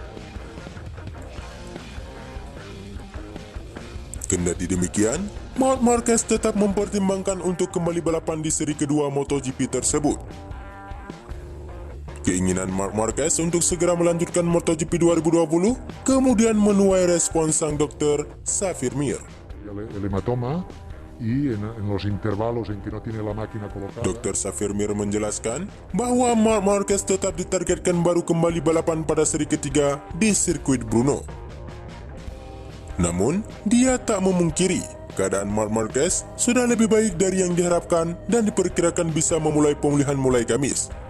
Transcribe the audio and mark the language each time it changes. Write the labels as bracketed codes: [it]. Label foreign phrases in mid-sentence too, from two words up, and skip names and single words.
[id] Kendati demikian, Marc Marquez tetap mempertimbangkan untuk kembali balapan di seri kedua MotoGP tersebut. Keinginan Marc Marquez untuk segera melanjutkan MotoGP 2020 kemudian menuai respons sang dokter Xavier Mir. [es] el hematoma y en los intervalos en que no tiene la máquina colocada. [id] Dr. Xavier Mir menjelaskan bahwa Marc Marquez tetap ditargetkan baru kembali balapan pada seri ketiga di sirkuit Brno. Namun, dia tak memungkiri keadaan Marc Marquez sudah lebih baik dari yang diharapkan dan diperkirakan bisa memulai pemulihan mulai Kamis.